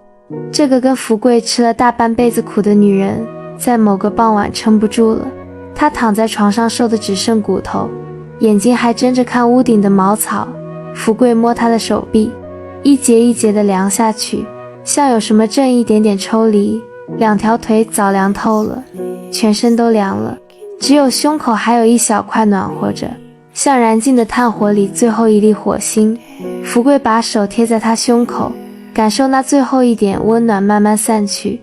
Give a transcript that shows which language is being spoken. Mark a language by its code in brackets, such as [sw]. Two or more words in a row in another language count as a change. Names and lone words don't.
[zh] 這個跟福貴吃了大半輩子苦的女人，在某個傍晚撐不住了，她躺在床上瘦得只剩骨頭，眼睛還睜着看屋頂的茅草。福貴摸她的手臂，一節一節地量下去， 像有什麼正一點點抽離，兩條腿早涼透了，全身都涼了，只有胸口還有一小塊暖和着，像燃盡的炭火裡最後一粒火星。福貴把手貼在他胸口，感受那最後一點溫暖慢慢散去。